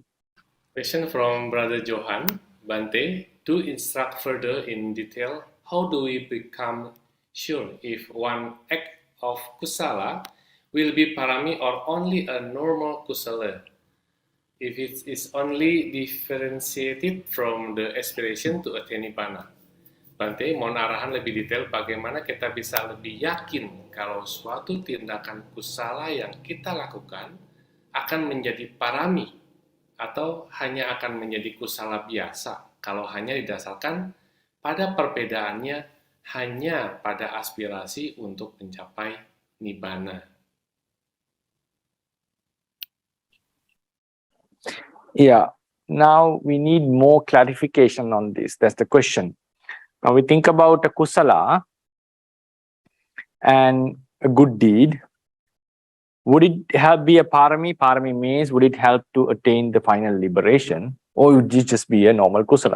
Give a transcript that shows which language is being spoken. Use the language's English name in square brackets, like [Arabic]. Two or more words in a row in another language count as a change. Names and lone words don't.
[English] Question from Brother Johan. Bante, to instruct further in detail, how do we become sure if one act of kusala will be parami or only a normal kusala? If it is only differentiated from the aspiration to attain nibbana. Bante, [Indonesian] mohon arahan lebih detail bagaimana kita bisa lebih yakin kalau suatu tindakan kusala yang kita lakukan akan menjadi parami atau hanya akan menjadi kusala biasa kalau hanya didasarkan pada perbedaannya hanya pada aspirasi untuk mencapai nibbana. [English] Yeah, now we need more clarification on this. That's the question. Now we think about a kusala and a good deed. Would it help be a parami? Parami means, would it help to attain the final liberation, or would it just be a normal kusala?